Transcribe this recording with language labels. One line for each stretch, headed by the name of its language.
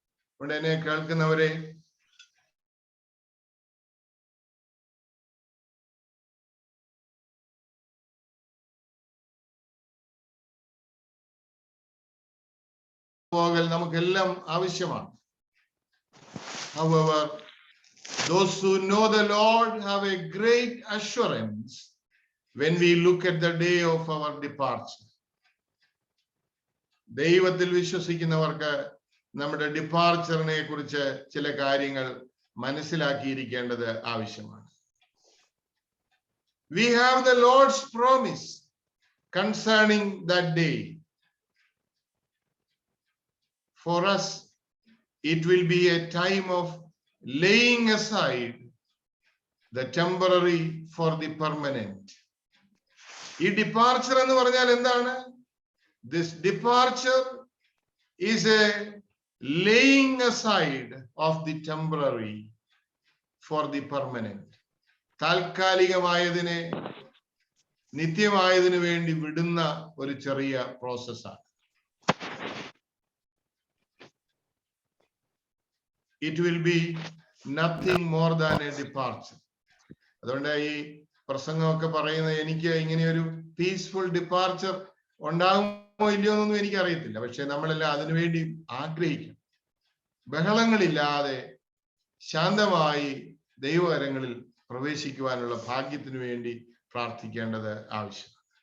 Malayalam: അതുകൊണ്ട് എന്നെ കേൾക്കുന്നവരെ, പോകൽ നമുക്കെല്ലാം ആവശ്യമാണ്.
English: However, those who know the Lord have a great assurance when we look at the day of our departure.
Malayalam: ദൈവത്തിൽ വിശ്വസിക്കുന്നവർക്ക് നമ്മുടെ ഡിപ്പാർച്ചറിനെ കുറിച്ച് ചില കാര്യങ്ങൾ മനസ്സിലാക്കിയിരിക്കേണ്ടത് ആവശ്യമാണ്.
English: We have the Lord's promise concerning that day. For us, it will be a time of laying aside the temporary for the permanent.
Malayalam: ഈ departure എന്ന് പറഞ്ഞാൽ എന്താണ്?
English: This departure is a laying aside of the temporary for the permanent.
Malayalam: താൽക്കാലികമായതിനെ നിത്യമായതിനു വേണ്ടി വിടുന്ന ഒരു ചെറിയ പ്രോസസ്സാണ്.
English: It will be nothing more than a departure.
Malayalam: അതുകൊണ്ട് ഈ പ്രസംഗമൊക്കെ പറയുന്നത് എനിക്ക് ഇങ്ങനെ ഒരു പീസ്ഫുൾ ഡിപ്പാർച്ചർ ഉണ്ടാകുമോ ഇല്ലയോ എന്നൊന്നും എനിക്ക് അറിയത്തില്ല. പക്ഷെ നമ്മളെല്ലാം അതിനുവേണ്ടി ആഗ്രഹിക്കും. ബഹളങ്ങളില്ലാതെ ശാന്തമായി ദൈവകരങ്ങളിൽ പ്രവേശിക്കുവാനുള്ള ഭാഗ്യത്തിനു വേണ്ടി പ്രാർത്ഥിക്കേണ്ടത് ആവശ്യമാണ്.